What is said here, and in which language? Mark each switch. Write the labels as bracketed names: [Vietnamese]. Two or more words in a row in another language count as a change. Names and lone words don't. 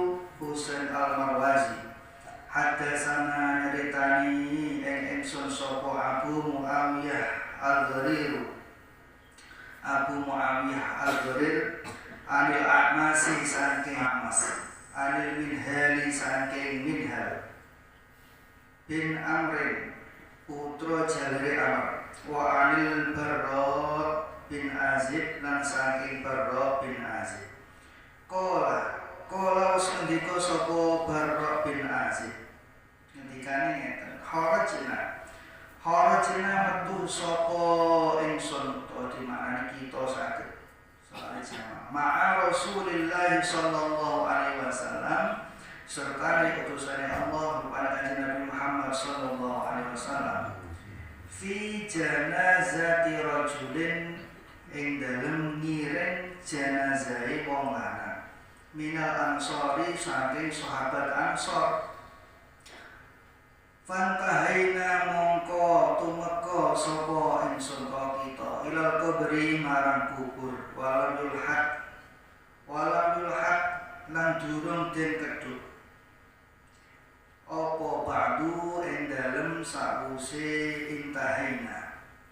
[Javanese] Haddatsana nyeritani ingsun sapa Abu Muawiyah al-Gharir Anil A'masi saking A'mas, Anil Minhali saking Minhal bin Amrin putra jalure Amr, wa Anil Barra bin Azib lan saking Barra bin Azib. Qala ngendika sapa Barra bin Azib, ngendikane ngeten, Kharajna metu sapa ingsun utawa dimaknani kita saged [Arabic] مع رسول الله صلى الله عليه وسلم [Javanese] serta utusan Allah kepada kanjeng Nabi Muhammad [Arabic] صلى الله عليه وسلم في جنازة رجل [Javanese] ing dalem ngiring janazahe wong lanang [Arabic] من الأنصار [Javanese] saking sahabat Ansor. Fantahaina mongko tumeka sapa ingsun kita [Arabic] إلى القبر [Javanese] marang kubur [Arabic] ولم يلحد [Javanese] lan durung den kedhut apa ba'du ing dalem sakwuse intahaina.